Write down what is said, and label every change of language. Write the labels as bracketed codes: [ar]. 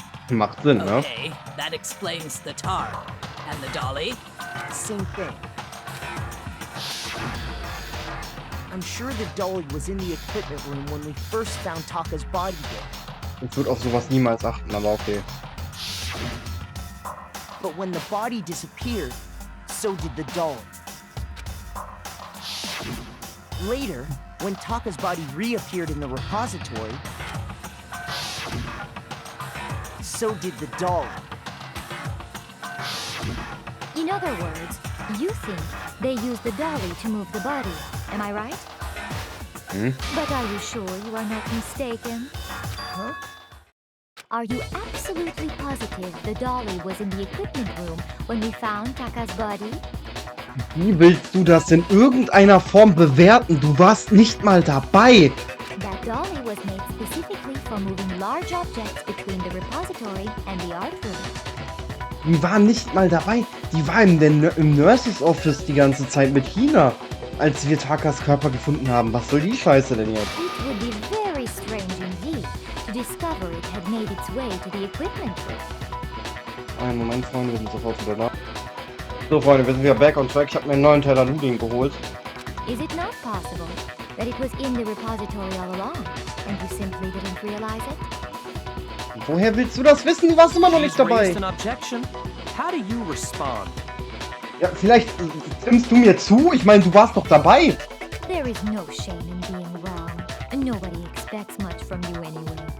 [de] Macht Sinn, ne? [en] Okay, that explains the tarp. And the dolly? Same thing. I'm sure the dolly was in the equipment room when we first found Taka's body there. [de] Ich würde auf sowas niemals achten, aber okay. [en] But when the body disappeared, so did the dolly. Later, when Taka's body reappeared in the repository, so did the dolly. In other words, you think they used the dolly to move the body, am I right? But are you sure you are not mistaken? Huh? Are you absolutely positive the dolly was in the equipment room when we found Taka's body? [de] Wie willst du das in irgendeiner Form bewerten? Du warst nicht mal dabei. [en] That dolly was made specifically for moving large objects between the repository and the art room. [de] Die war nicht mal dabei. Die war im Nurses Office die ganze Zeit mit Hina, als wir Takas Körper gefunden haben. Was soll die Scheiße denn jetzt? [en] It would be very strange indeed to discover it had made its way to the equipment room. [de] Einen Moment, Freunde, wir sind sofort wieder da. So, Freunde, wir sind wieder [en] back on track. [de] Ich habe mir einen neuen Teller Nudeln geholt. [en] Is it not possible that it was in the repository all along and you simply didn't realize it? [de] Woher willst du das wissen? Du warst immer noch nicht [en] She's [de] dabei. [en] raised an objection. How do you respond? [de] Ja, vielleicht stimmst du mir zu? Ich meine, du warst doch dabei. [en] There is no shame in being wrong. Nobody expects much from you anyway.